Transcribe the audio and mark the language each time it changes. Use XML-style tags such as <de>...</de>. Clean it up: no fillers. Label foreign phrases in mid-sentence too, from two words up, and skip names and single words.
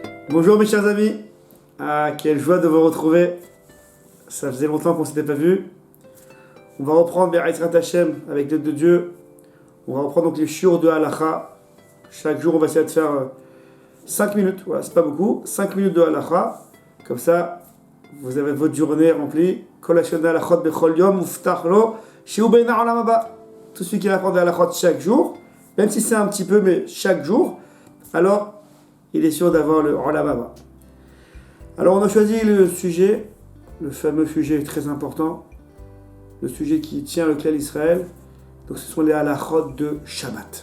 <fr>Bonjour mes chers amis, quelle joie de vous retrouver, ça faisait longtemps qu'on ne s'était pas vu. On va reprendre</fr> <he>בעזרת השם</he> <fr>avec l'aide de Dieu, on va reprendre donc les shiur de Halacha. Chaque jour on va essayer de faire 5 minutes, voilà c'est pas beaucoup, 5 minutes de Halacha, comme ça vous avez votre journée remplie.</fr> <he>כל השנה הלכות בכל יום מובטח לו שהוא בן עולם הבא.</he> <fr>Tout celui qui va apprendre la halachot chaque jour, même si c'est un petit peu mais chaque jour, alors il est sûr d'avoir le</fr> <he>עולם הבא.</he> <fr>Alors on a choisi le sujet, le fameux sujet très important, le sujet qui tient le clan d'Israël. Donc ce sont les halachot de Shabbat.</fr>